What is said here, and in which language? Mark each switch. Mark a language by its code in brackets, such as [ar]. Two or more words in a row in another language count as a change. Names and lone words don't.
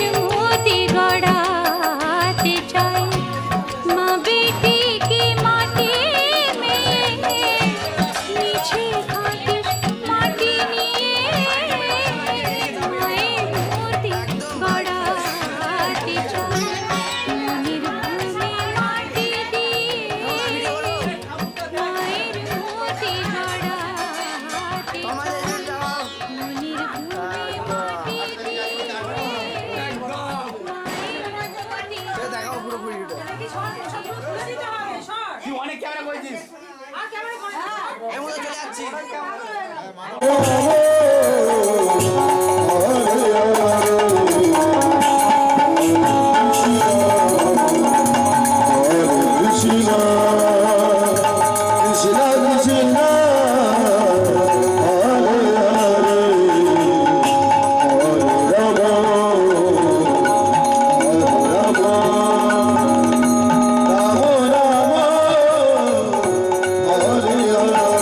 [bn] মতি গড়াতে চাই মা বেটি কি মাটি মেয়ে মিছে থাকিস মাটি নিয়ে মায়ের মতি গড়াতে চাই মনের ভূমি মাটি দিয়ে মায়ের মতি গড়াতে চাই মনের ভূমি মাটি দিয়ে তুই অনেক ক্যামেরা করেছিস এর মধ্যে চলে যাচ্ছি [sa] Krishna Krishna Krishna Hare Hare Hare Rama Rama Rama Hare Hare